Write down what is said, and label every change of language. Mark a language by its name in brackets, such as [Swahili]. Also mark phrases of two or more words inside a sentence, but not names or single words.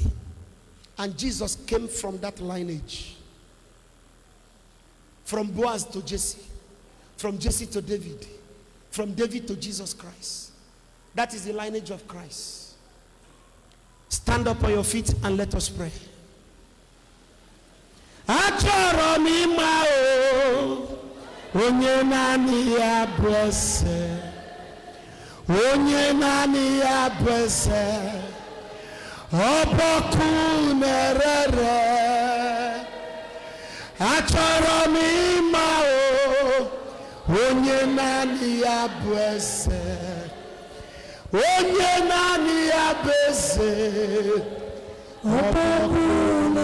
[English] And Jesus came from that lineage. From Boaz to Jesse. From Jesse to David. From David to Jesus Christ. That is the lineage of Christ. Stand up on your feet and let us pray. [Igbo] Achoro mi ma o, onye nani ya blesse, onye nani ya blesse, oboku nerere. Achoro mi ma o, onye nani ya blesse. Onye nani ya blesse, oboku